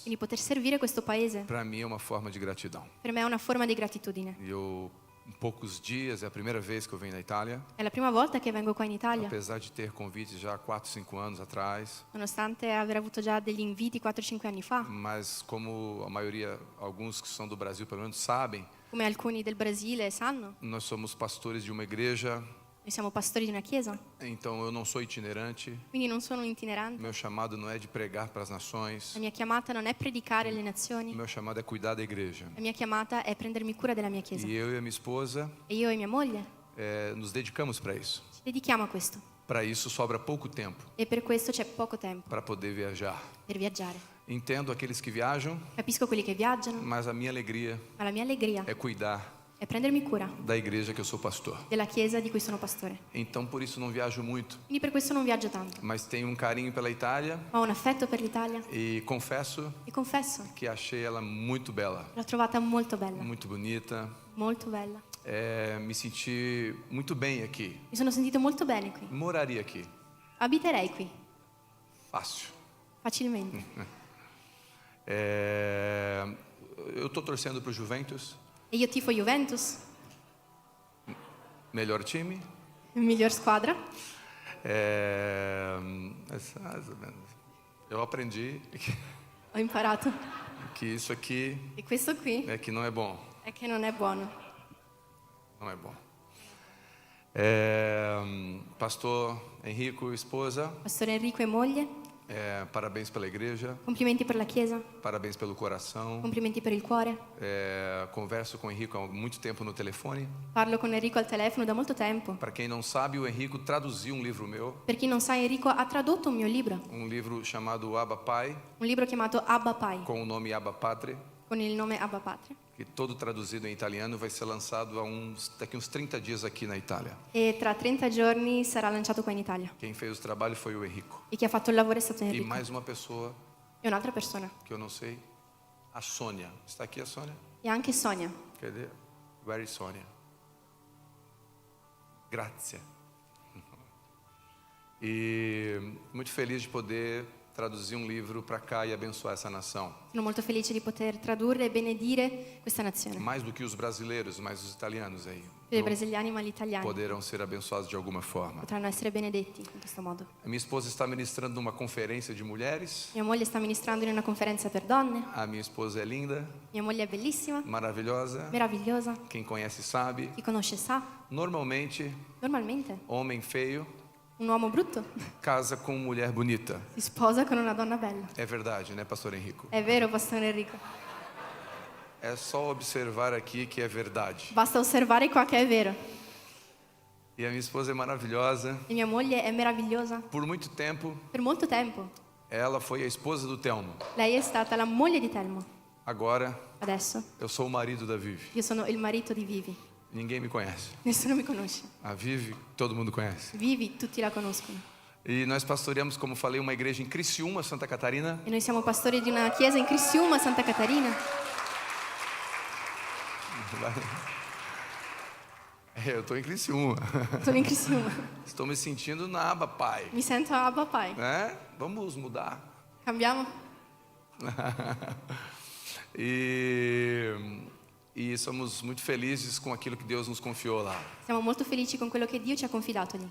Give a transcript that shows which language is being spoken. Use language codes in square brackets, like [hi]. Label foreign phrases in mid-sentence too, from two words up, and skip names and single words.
[it] Quindi poter servire questo paese [pt] para mim é uma forma de gratidão. [it] per me è una forma di gratitudine. [pt] E eu poucos dias, é a primeira vez que eu venho na Itália. [it] È la prima volta che vengo qua in Italia, [pt] Apesar de ter convites já há 4, 5 anos atrás. [it] nonostante aver avuto già degli inviti 4-5 anni fa. [pt] Mas como a maioria, alguns que são do Brasil pelo menos sabem, [it] Come alcuni del Brasile sanno, [pt] nós somos pastores de uma igreja. [it] noi siamo pastori di una chiesa, [pt] Então eu não sou itinerante. [it] quindi non sono un itinerante. [pt] Meu chamado não é de pregar para as nações. [it] La mia chiamata non è predicare alle nazioni, [pt] Meu chamado é cuidar da igreja. [it] la mia chiamata è prendermi cura della mia chiesa. [pt] E eu e a minha esposa [it] E io e mia moglie [pt] nos dedicamos para isso. [it] ci dedichiamo a questo. [pt] Para isso sobra pouco tempo [it] E per questo c'è poco tempo [pt] para poder viajar. [it] per viaggiare. [pt] Entendo aqueles que viajam, [it] Capisco quelli che viaggiano, [pt] mas a minha alegria [it] ma la mia allegria [pt] é cuidar [it] è prendermi cura [pt] da igreja que eu sou pastor. [it] della chiesa di cui sono pastore. [pt] Então por isso não viajo muito, [it] Quindi per questo non viaggio tanto, [pt] mas tenho um carinho pela Itália [it] ma ho un affetto per l'Italia [pt] e confesso [it] e confesso [pt] que achei ela muito bela, [it] l'ho trovata molto bella, [pt] muito bonita. [it] molto bella. [pt] Me senti muito bem aqui. [it] Mi sono sentito molto bene qui. [pt] Moraria aqui, [it] Abiterei qui [pt] fácil. [it] facilmente. [pt] Eu estou torcendo para o Juventus, [it] E io tifo Juventus, [pt] melhor time. [it] miglior squadra. [pt] Mais ou menos. Eu aprendi [it] Ho imparato [pt] que isso aqui [it] che questo qui [pt] é que não é bom. [it] è che non è buono. [pt] Não é bom. Pastor Henrico, esposa, [it] Pastore Enrico e moglie, [pt] parabéns pela igreja, [it] complimenti per la chiesa, [pt] parabéns pelo coração. [it] complimenti per il cuore. [pt] Converso com o Henrico há muito tempo no telefone. [it] Parlo con Enrico al telefono da molto tempo. [pt] Para quem não sabe, o Henrico traduziu um livro meu, [it] Per chi non sa, Enrico ha tradotto un mio libro, [pt] um livro chamado Abba Pai, [it] un libro chiamato Abba Pai, [pt] com o nome Abba Patre, [it] con il nome Abba Patria. [pt] que todo traduzido em italiano vai ser lançado daqui uns 30 dias aqui na Itália. [it] E tra 30 giorni sarà lanciato qua in Italia. [pt] Quem fez o trabalho foi o Henrico. [it] E chi ha fatto il lavoro è stato E Enrico. [pt] mais uma pessoa [it] E un'altra persona. [pt] que eu não sei, a Sônia. Está aqui a Sônia? [it] E anche Sonia. [pt] Cadê? [en] Where is Sônia? Grazie. [pt] E muito feliz de poder traduzir um livro para cá e abençoar essa nação. [it] Sono molto felice di poter tradurre e benedire questa nazione. [pt] Mais do que os brasileiros, mas os italianos aí. [it] Per i brasiliani ma gli italiani [pt] Poderão ser abençoados de alguma forma. [it] potranno essere benedetti in questo modo. [pt] A minha esposa está ministrando numa conferência de mulheres. [it] Mia moglie sta ministrando in una conferenza per donne. [pt] A minha esposa é linda, [it] Mia moglie è bellissima, [pt] maravilhosa. [it] meravigliosa. [pt] Quem conhece sabe. [it] Chi conosce sa. [pt] Normalmente, [it] Normalmente [pt] homem feio [it] un uomo brutto [pt] casa com mulher bonita. [it] si sposa con una donna bella. [pt] É verdade, né, pastor Henrico? [it] È vero, Pastore Enrico? [pt] É só observar aqui que é verdade. [it] Basta osservare qua che è vero. [pt] E a minha esposa é maravilhosa. [it] E mia moglie è meravigliosa. [pt] Por muito tempo, [it] Per molto tempo [pt] ela foi a esposa do Telmo. [it] lei è stata la moglie di Telmo. [pt] Agora, [it] Adesso [pt] eu sou o marido da Vivi. [it] io sono il marito di Vivi. [pt] Ninguém me conhece. [it] Nessuno mi conosce. [pt] A Vivi, todo mundo conhece. [it] Vivi, tutti la conoscono. [pt] E nós pastoreamos, como falei, uma igreja em Criciúma, Santa Catarina. [it] E noi siamo pastori di una chiesa in Criciúma, Santa Catarina. [pt] Eu estou em Criciúma. [it] Sono in Criciúma. [pt] Estou me sentindo na aba pai. [it] Mi sento Abba Pai. [pt] Né? Vamos mudar. [it] Cambiamo? [pt] E somos muito felizes com aquilo que Deus nos confiou lá. [it] Siamo molto felici con quello che Dio ci ha confidato lì.